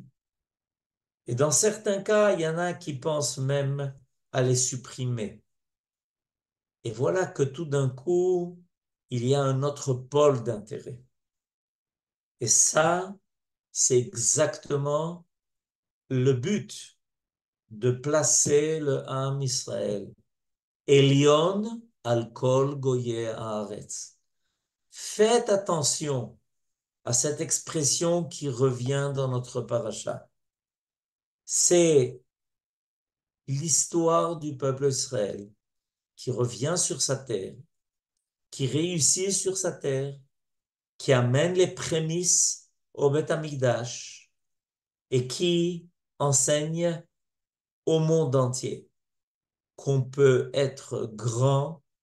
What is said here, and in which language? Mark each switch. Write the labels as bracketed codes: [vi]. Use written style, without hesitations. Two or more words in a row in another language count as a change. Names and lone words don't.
[fr] Et dans certains cas, il y en a qui pensent même à les supprimer. Et voilà que tout d'un coup, il y a un autre pôle d'intérêt. Et ça, c'est exactement le but de placer le Am Israël. [he] עליון על כל גויי הארץ. [fr] Faites attention à cette expression qui revient dans notre paracha. C'est l'histoire du peuple Israël qui revient sur sa terre, qui réussit sur sa terre, qui amène les prémices au Beth Amikdash et qui enseigne au monde entier qu'on peut être grand